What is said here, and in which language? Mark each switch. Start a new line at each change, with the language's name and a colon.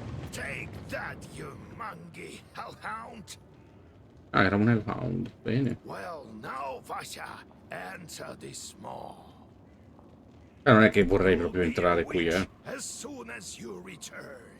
English: Take that, you mangy hellhound.
Italian: Ah, era un Hellhound, bene.
English: Well, now, Vasya, enter this maw.
Italian: Non è che vorrei proprio entrare qui,
English: Which, as soon as you return.